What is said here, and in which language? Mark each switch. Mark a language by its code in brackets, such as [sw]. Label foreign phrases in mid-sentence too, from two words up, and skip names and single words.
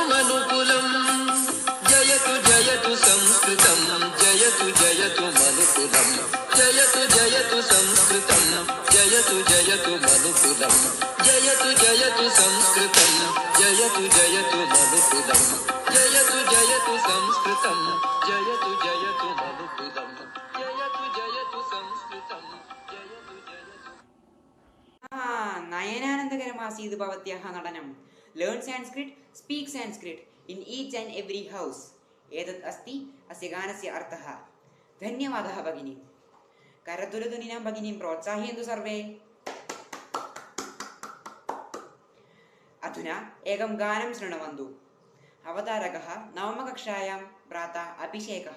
[sa] मनुकुलं जयतु जयतु संस्कृतं जयतु जयतु मनुकुलं जयतु जयतु संस्कृतं जयतु जयतु मनुकुलं जयतु जयतु संस्कृतं जयतु जयतु मनुकुलं जयतु जयतु संस्कृतं जयतु जयतु मनुकुलं जयतु जयतु संस्कृतं जयतु जयतु നയനാനന്ദകരമാസീത് ഭവത്യാഹ നടനം. [en] Learn Sanskrit, speak Sanskrit in each and every house. [sa] एतत् अस्ति अस्य गानस्य अर्थः. धन्यवादः भगिनी. करध्वनिनां भगिनीं प्रोत्साहयन्तु सर्वे. अधुना एकं गानं शृण्वन्तु. अवतारकः नवमकक्षायां भ्राता अभिषेकः.